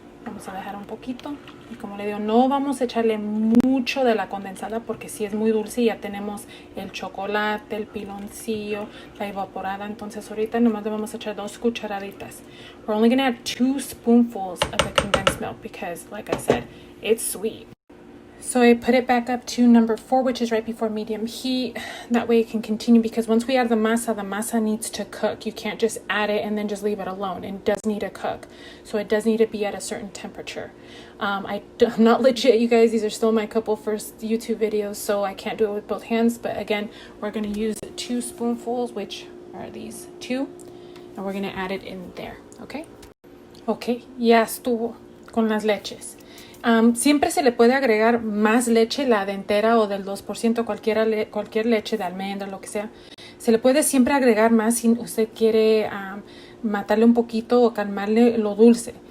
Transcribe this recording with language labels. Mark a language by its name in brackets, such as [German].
[Spanish] Vamos a dejar un poquito. Y como le digo, no vamos a echarle mucho de la condensada porque si es muy dulce y ya tenemos el chocolate, el piloncillo, la evaporada. Entonces ahorita nomás le vamos a echar 2 cucharaditas. [English] We're only going to add 2 spoonfuls of the condensed milk because, like I said, it's sweet. So I put it back up to number 4, which is right before medium heat. That way it can continue because once we add the masa needs to cook. You can't just add it and then just leave it alone. It does need to cook. So it does need to be at a certain temperature. I'm not legit, you guys. These are still my couple first YouTube videos, so I can't do it with both hands. But again, we're going to use 2 spoonfuls, which are these 2. And we're going to add it in there, ¿ok? [Spanish] Ok, ya estuvo con las leches. Siempre se le puede agregar más leche, la de entera o del 2%, cualquier leche de almendra, lo que sea. Se le puede siempre agregar más si usted quiere matarle un poquito o calmarle lo dulce.